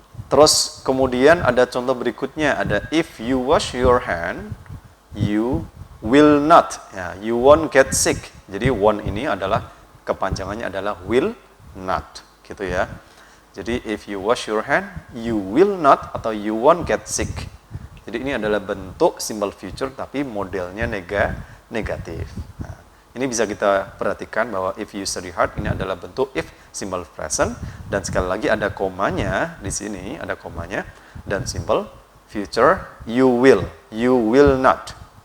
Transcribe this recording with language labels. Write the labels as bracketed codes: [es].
[id] Terus kemudian ada contoh berikutnya, ada [en] if you wash your hand, you will not, ya, you won't get sick. [id] Jadi won't ini adalah kepanjangannya adalah will not, gitu ya. [en] Jadi if you wash your hand, you will not atau you won't get sick. [id] Jadi ini adalah bentuk simple future tapi modelnya negatif. Nah, ini bisa kita perhatikan bahwa [en] if you study hard [id] ini adalah bentuk if simple present, dan sekali lagi ada komanya di sini, ada komanya, dan simple future [en] you will not.